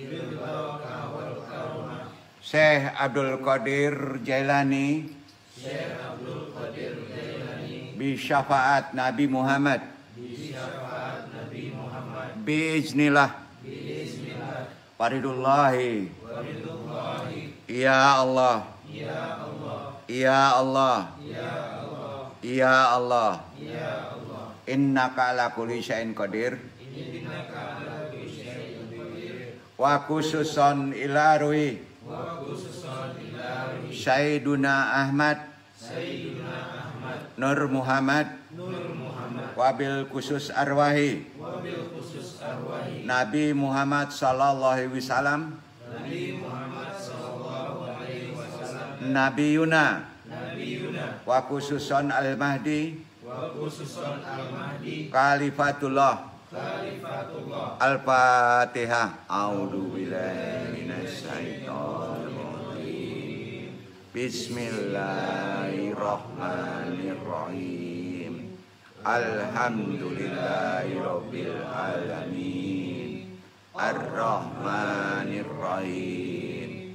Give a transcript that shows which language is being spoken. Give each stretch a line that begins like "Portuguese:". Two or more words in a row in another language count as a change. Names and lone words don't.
Arabic: Syekh Abdul Qadir Jailani. بشفاعة نبي محمد. Biiznillah. Waridullahi. يا الله. يا الله. يا الله. إنك على كل شيء قدير. وخصوصا إلى روح سيدنا أحمد نور محمد وبالخصوص أرواح نبي محمد صلى الله عليه وسلم نبينا وخصوصا المهدي خليفة الله. Al-Fatihah. أعوذ بالله من الشيطان الرجيم. Bismillahirrahmanirrahim. الحمد لله رب العالمين. الرحمن الرحيم.